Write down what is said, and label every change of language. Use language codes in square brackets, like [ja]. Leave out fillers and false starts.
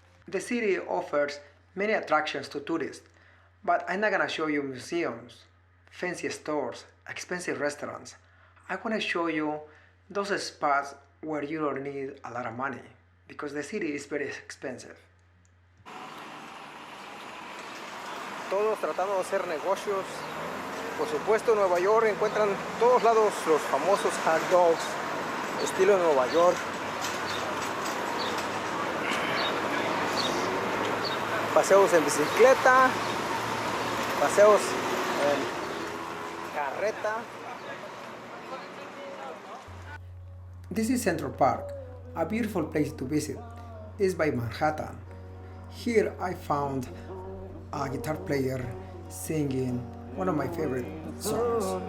[en] The city offers many attractions to tourists, but I'm not gonna show you museums, fancy stores, expensive restaurants. I wanna show you those spots where you don't need a lot of money because the city is very expensive. [es] Todos tratando de hacer negocios. Por supuesto, en Nueva York encuentran todos lados los famosos hot dogs, estilo Nueva York. Paseos en bicicleta, paseos en carreta. [en] This is Central Park, a beautiful place to visit. It's by Manhattan. Here I found a guitar player singing one of my favorite songs.